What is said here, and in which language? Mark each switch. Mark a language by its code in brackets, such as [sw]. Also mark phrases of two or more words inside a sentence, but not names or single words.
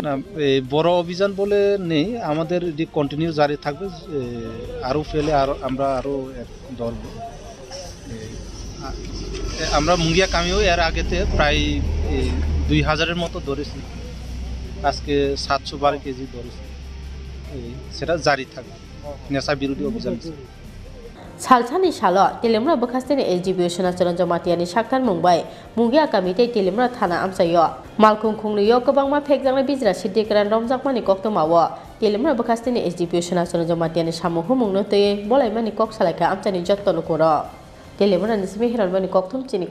[bn] না বড় অভিযান বলে নেই আমাদের কন্টিনিউ জারি থাকবে আরও ফেলে আমরা আরও ধরব আমরা মুঙ্গিয়া কামিও এর আগেতে প্রায় 2000-এর মতো ধরেছি আজকে 712 কেজি ধরেছি সেটা জারি থাকবে নেশা বিরোধী অভিযান [trp] salsani shalo telemra bakasteni exhibition acharon jamatiani shaktar mumbai mungia kamite telemra thana amsayo malkhugno yo kabangma phekjangna bijra Siddi Kwran romjakmani koktomawo telemra bakasteni exhibition acharon jamatiani samuhu mungno te bolaimani kok salaika amchani jottono koro telemra nisme hiranmani koktom chini